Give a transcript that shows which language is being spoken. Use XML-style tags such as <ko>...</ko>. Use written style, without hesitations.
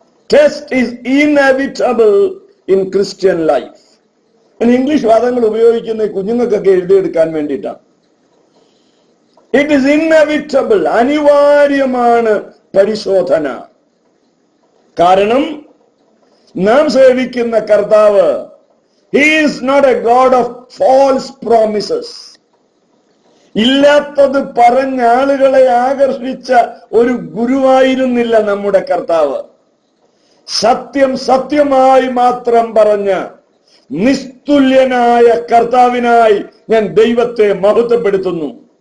<en>Test is inevitable in Christian life.</en> <ml>English വാദങ്ങൾ ഉപയോഗിക്കുന്ന കുഞ്ഞുങ്ങൾക്കൊക്കെ എഴുതിയെടുക്കാൻ വേണ്ടിയിട്ടാണ്.</ml> <en>it is inevitable,</en> <ml>അനിവാര്യമാണ് പരിശോധന. കാരണം നാം സേവിക്കുന്ന കർത്താവ്,</ml> <en>he is not a God of false promises.</en> <ml>ഇല്ലാത്തത് പറഞ്ഞ ആളുകളെ ആകർഷിച്ച ഒരു ഗുരുവായിരുന്നില്ല നമ്മുടെ കർത്താവ്. സത്യം സത്യമായി മാത്രം പറഞ്ഞ നിസ്തുല്യനായ കർത്താവിനായി ഞാൻ ദൈവത്തെ മഹത്വപ്പെടുത്തുന്നു.</ml>